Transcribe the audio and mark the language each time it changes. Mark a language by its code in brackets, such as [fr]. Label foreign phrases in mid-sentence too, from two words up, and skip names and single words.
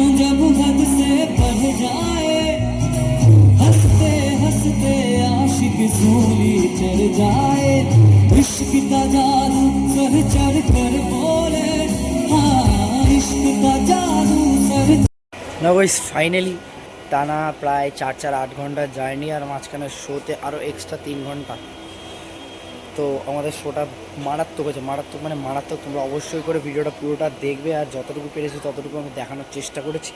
[hi] जब हद से बढ़ जाए, हंसते हंसते आशिक सूली चढ़ जाए, इश्क का जादू सर चढ़ कर बोले, हाँ इश्क का जादू सर। [bn] না গাইস, ফাইনালি টানা প্রায় 4-8 ঘন্টার জার্নি, আর মাঝখানে শোতে আরও এক্সট্রা 3 ঘন্টা। তো আমাদের শোটা মারাত্মক হয়েছে, মারাত্মক মানে মারাত্মক। তোমরা অবশ্যই করে ভিডিওটা পুরোটা দেখবে, আর যতটুকু পেরেছি ততটুকু আমি দেখানোর চেষ্টা করেছি।